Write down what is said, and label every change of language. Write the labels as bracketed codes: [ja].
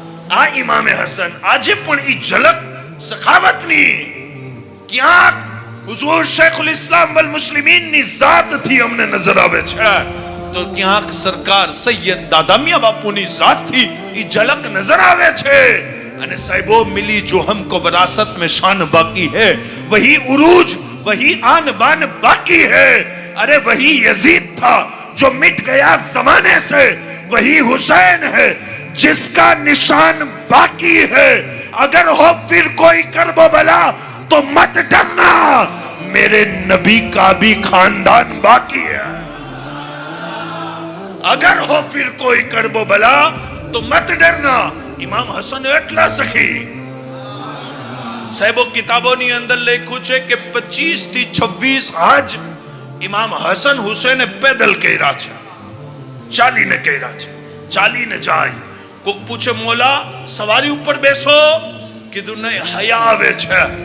[gu] આ ઇમામે હસન આજે પણ ઈ ઝલક સખાવતની ક્યાંક હુઝુર શેખુલ ઇસ્લામ વલ મુસ્લિમીન ની ઝાત થી અમને નજર આવે છે, તો ક્યાંક સરકાર સૈયદ દાદા મિયાં બાપુની ઝાત થી ઈ ઝલક નજર આવે છે. [hi] અને સાहिबो मिली जो हमको विरासत में शान बाकी है, वही उरूज वही आन बान बाकी है. अरे वही यजीद था जो मिट गया जमाने से, वही हुसैन है जिसका निशान बाकी है. अगर हो फिर कोई करबो बला तो मत डरना, मेरे नबी का भी खानदान बाकी है. अगर हो फिर कोई करबो बला तो मत डरना. [gu] ઇમામ હસન એટલા સખી સાહેબો કિતાબોની અંદર લખ્યું છે કે 25 થી 26 હજ ઇમામ હસન હુસૈને પેદલ કર્યા છે, ચાલીને કર્યા છે. ચાલીને જાય. કોક પૂછે મોલા સવારી ઉપર બેસો, કીધું નહીં, હયા આવે છે.